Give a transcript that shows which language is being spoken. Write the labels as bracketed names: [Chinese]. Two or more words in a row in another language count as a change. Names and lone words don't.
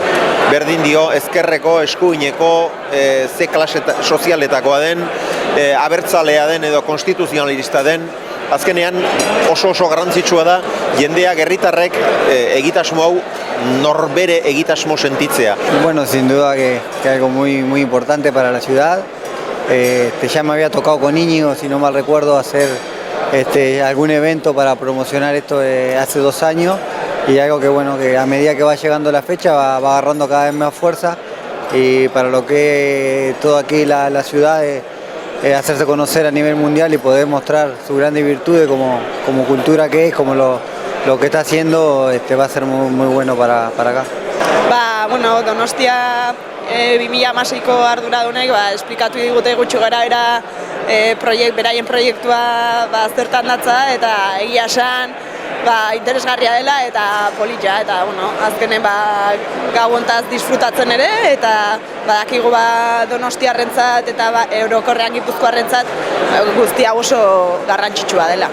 [Basque] Berdin dio, ezkerreko, eskuineko, ze klase sozialetakoa den, abertzalea den edo konstituzionalista den, azkenean oso garrantzitsua da jendeak herritarrek egitasmo hau norbere egitasmo sentitzea. [Spanish] Bueno, sin duda que algo muy importante para la ciudad. Ya me había tocado con Íñigo, si no mal recuerdo, hacer algún evento para promocionar esto hace 2 años, y algo que bueno, que a medida que va llegando la fecha va agarrando cada vez más fuerza, y para lo que todo aquí la ciudad hacerse conocer a nivel mundial y poder mostrar sus grandes virtudes como cultura que es, como lo que está haciendo, va a ser muy bueno para acá. [Basque] Bueno, Donostia 2016ko arduradunek esplikatu digute gutxi garaera beraien proiektua zertan datza, eta egia esan interesgarria dela eta polita, eta azkenen gau hontaz disfrutatzen ere, eta badakigu Donostiarrentzat eta Eurokorrean Gipuzkoarrentzat guzti hau oso garrantzitsua dela.